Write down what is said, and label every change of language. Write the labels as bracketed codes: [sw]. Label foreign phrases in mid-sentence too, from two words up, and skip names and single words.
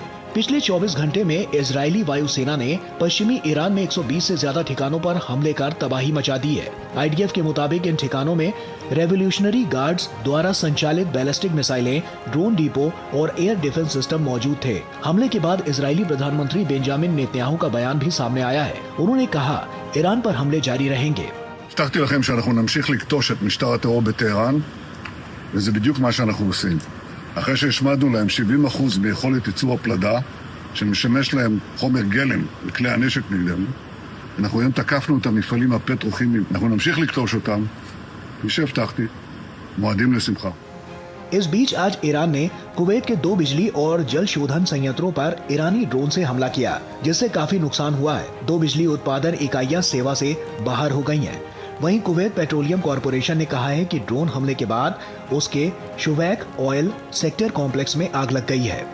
[hi] पिछले 24 घंटे में इजरायली वायुसेना ने पश्चिमी ईरान में 120 से ज्यादा ठिकानों पर हमले कर तबाही मचा दी है। IDF के मुताबिक इन ठिकानों में रेवोल्यूशनरी गार्ड्स द्वारा संचालित [en] ballistic missiles, drone depot [hi] और [en] air defense system [hi] मौजूद थे। हमले के बाद इजरायली प्रधानमंत्री बेंजामिन नेतन्याहू का बयान भी सामने आया है। उन्होंने कहा, ईरान पर हमले जारी रहेंगे। [he] הבטחתי לכם שאנחנו נמשיך לקטוש את משטר הטרור בטהרן, וזה בדיוק מה שאנחנו עושים. אחרי שהשמדנו להם 70% ביכולת ייצור הפלדה, שמשמש להם חומר גלם וכלי הנשק נגדנו, אנחנו היום תקפנו את המפעלים הפטרוכימיים. אנחנו נמשיך לקטוש אותם, כפי שהבטחתי, מועדים לשמחה. [hi] इस बीच आज ईरान ने कुवैत के 2 बिजली और जल शोधन संयंत्रों पर ईरानी ड्रोन से हमला किया, जिससे काफी नुकसान हुआ है। 2 बिजली उत्पादन इकाइयां सेवा से बाहर हो गई हैं। वहीं कुवैत पेट्रोलियम कॉरपोरेशन ने कहा है कि ड्रोन हमले के बाद उसके शुवैक ऑयल सेक्टर कॉम्प्लेक्स में आग लग गई है।